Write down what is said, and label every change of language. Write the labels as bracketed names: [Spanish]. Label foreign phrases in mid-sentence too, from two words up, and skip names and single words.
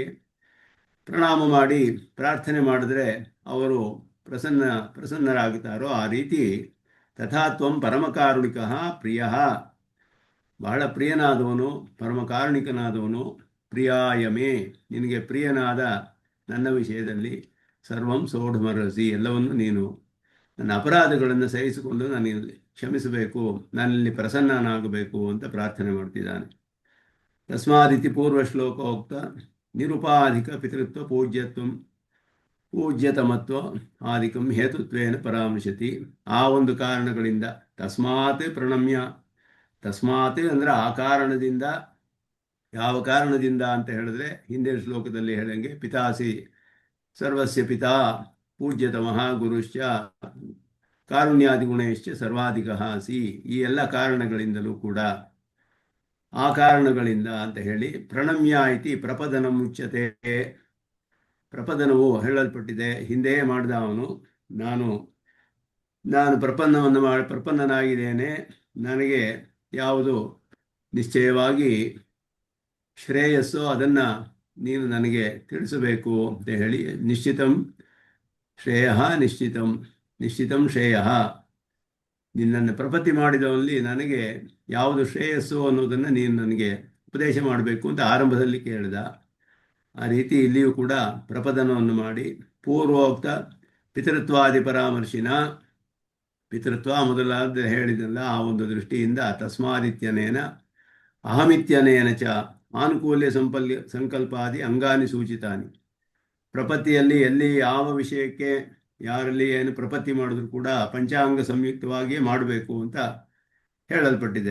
[Kannada] ಪ್ರಣಾಮ ಮಾಡಿ ಪ್ರಾರ್ಥನೆ ಮಾಡಿದ್ರೆ ಅವರು ಪ್ರಸನ್ನರಾಗುತ್ತಾರೋ ಆ ರೀತಿ [Sanskrit] ತಥಾ ತ್ವಂ ಪರಮಕಾರುಣಿಕಃ ಪ್ರಿಯಃ, [Kannada] ಬಹಳ ಪ್ರಿಯನಾದವನು ಪರಮಕಾರುಣಿಕನಾದವನು, ಪ್ರಿಯಾಯಮೇ ನಿನಗೆ ಪ್ರಿಯನಾದ ನನ್ನ ವಿಷಯದಲ್ಲಿ [Sanskrit] ಸರ್ವಂ ಸೋಢಮರಸಿ, [Kannada] ಎಲ್ಲವನ್ನು ನೀನು ನನ್ನ ಅಪರಾಧಗಳನ್ನು ಸಹಿಸಿಕೊಂಡು ನಾನು ಕ್ಷಮಿಸಬೇಕು, ನನ್ನಲ್ಲಿ ಪ್ರಸನ್ನನಾಗಬೇಕು ಅಂತ ಪ್ರಾರ್ಥನೆ ಮಾಡ್ತಿದ್ದಾನೆ. [Sanskrit] ತಸ್ಮಾದಿತಿ ಪೂರ್ವ ಶ್ಲೋಕೋಕ್ತ ನಿರುಪಾಧಿಕ ಪಿತೃತ್ವ ಪೂಜ್ಯತಮತ್ವ ಆದಿಕಂ ಹೇತುತ್ವೇನ ಪರಾಮರ್ಶತಿ. [Kannada] ಆ ಒಂದು ಕಾರಣಗಳಿಂದ [Sanskrit] ತಸ್ಮಾತ್ ಪ್ರಣಮ್ಯ, [Kannada] ತಸ್ಮಾತ್ ಅಂದರೆ ಆ ಕಾರಣದಿಂದ, ಯಾವ ಕಾರಣದಿಂದ ಅಂತ ಹೇಳಿದ್ರೆ ಹಿಂದಿನ ಶ್ಲೋಕದಲ್ಲಿ ಹೇಳಂಗೆ [Sanskrit] ಪಿತಾಸಿ ಸರ್ವಸ್ಯ ಪಿತಾ ಪೂಜ್ಯತಮಃ ಗುರುಶ್ಚ ಕಾರುಣ್ಯಾದಿಗುಣೇಶ್ಚ ಸರ್ವಾಧಿಕಃ ಸಿ, [Kannada] ಈ ಎಲ್ಲ ಕಾರಣಗಳಿಂದಲೂ ಕೂಡ, ಆ ಕಾರಣಗಳಿಂದ ಅಂತ ಹೇಳಿ [Sanskrit] ಪ್ರಣಮ್ಯ ಇತಿ ಪ್ರಪದನ ಮುಚ್ಚತೆ, [Kannada] ಪ್ರಪದನವು ಹೇಳಲ್ಪಟ್ಟಿದೆ. ಹಿಂದೆಯೇ ಮಾಡಿದ ಅವನು, ನಾನು ಪ್ರಪನ್ನನಾಗಿದ್ದೇನೆ, ನನಗೆ ಯಾವುದು ನಿಶ್ಚಯವಾಗಿ ಶ್ರೇಯಸ್ಸೋ ಅದನ್ನು ನೀನು ನನಗೆ ತಿಳಿಸಬೇಕು ಅಂತ ಹೇಳಿ [Sanskrit] ನಿಶ್ಚಿತಂ ಶ್ರೇಯ ನಿಶ್ಚಿತಂ ಶ್ರೇಯ, [Kannada] ನಿನ್ನನ್ನು ಪ್ರಪತ್ತಿ ಮಾಡಿದವಲ್ಲಿ ನನಗೆ ಯಾವುದು ಶ್ರೇಯಸ್ಸು ಅನ್ನೋದನ್ನು ನೀನು ನನಗೆ ಉಪದೇಶ ಮಾಡಬೇಕು ಅಂತ ಆರಂಭದಲ್ಲಿ ಕೇಳಿದ. ಆ ರೀತಿ ಇಲ್ಲಿಯೂ ಕೂಡ ಪ್ರಪದನವನ್ನು ಮಾಡಿ [Sanskrit] ಪೂರ್ವೋಕ್ತ ಪಿತೃತ್ವಾದಿ ಪರಾಮರ್ಶಿನ, [Kannada] ಪಿತೃತ್ವ ಮೊದಲಾದ ಹೇಳಿದಲ್ಲ ಆ ಒಂದು ದೃಷ್ಟಿಯಿಂದ [Sanskrit] ತಸ್ಮಾದಿತ್ಯನೇನ ಅಹಮಿತ್ಯನೇನ ಚ ಆನುಕೂಲ್ಯ ಸಂಕಲ್ಪಾದಿ ಅಂಗಾನಿ ಸೂಚಿತಾನಿ, [Kannada] ಪ್ರಪತ್ತಿಯಲ್ಲಿ ಎಲ್ಲಿ ಯಾವ ವಿಷಯಕ್ಕೆ ಯಾರಲ್ಲಿ ಏನು ಪ್ರಪತ್ತಿ ಮಾಡಿದ್ರು ಕೂಡ ಪಂಚಾಂಗ ಸಂಯುಕ್ತವಾಗಿಯೇ ಮಾಡಬೇಕು ಅಂತ ಹೇಳಲ್ಪಟ್ಟಿದೆ.